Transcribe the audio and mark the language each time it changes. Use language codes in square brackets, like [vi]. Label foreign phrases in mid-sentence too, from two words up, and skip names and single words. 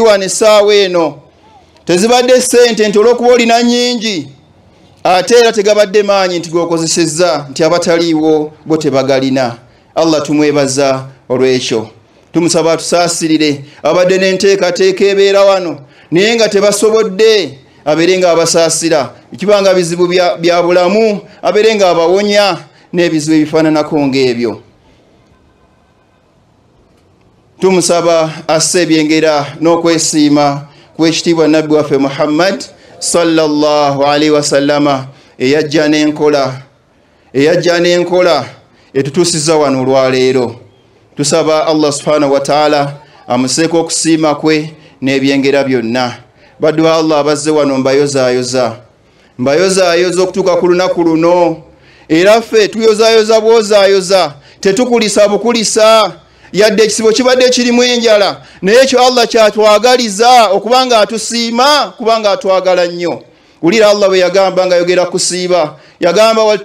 [lg] wano essaawa eno tezibadde ssente nti olw'okuba olina nnyingi ate era tegabadde maanyi nti gokozesezza nti abataliiwo bo tebagalina Allah tumwebaza olw'ekyo tumusaba tusaasirire abadde n'enteekateeka ebeera wano naye nga tebasobodde abeere nga abasaasira ekibanga bizibu bya bulamu abeere nga abawonya n'ebizibu ebifaananako ng'ebyo tumusaba asse ebyengera n'okwesiima kw'ekitiibwa nabbi waffe Muhammad [ar] صلى الله عليه وسلم [lg] eyajja n'enkola etutuusiza wano olwaleero tusaba Allah [ar] سبحانه و تعالى [lg] amuseeko okusiima kwe n'ebyengera byonna baddu ba Allah abazze wano mbayozaayoza okutuuka ku lunaku luno era ffe tuyozaayoza bwozaayoza tetukulisa bukulisa yadde ekisibo kibadde kirimu enjala naye ekyo Allah kyatwagaliza okubanga atusiima kubanga atwagala nnyo ulira Allah bwe yagamba nga yogera kusiiba yagamba